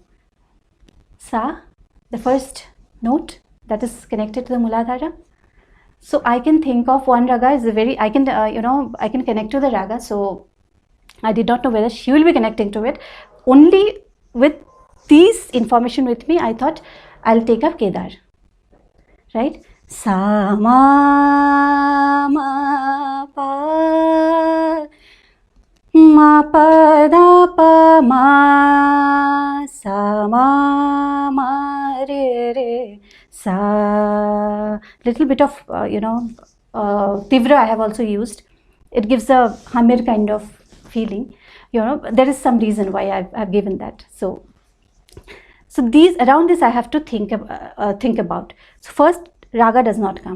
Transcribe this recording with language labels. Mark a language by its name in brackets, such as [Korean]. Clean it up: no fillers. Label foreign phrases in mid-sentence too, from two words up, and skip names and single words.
[English] Sa, the first note that is connected to the Muladhara. So I can think of one raga is I can connect to the raga. So I did not know whether she will be connecting to it. Only with these information with me, I thought I'll take up Kedar. Right? Sa ma ma pa ma pa da pa ma sa ma ma re re sa. Little bit of tivra I have also used. It gives a hamir kind of feeling. There is some reason why I've given that. So these, around this I have to think about. So first raga does not come.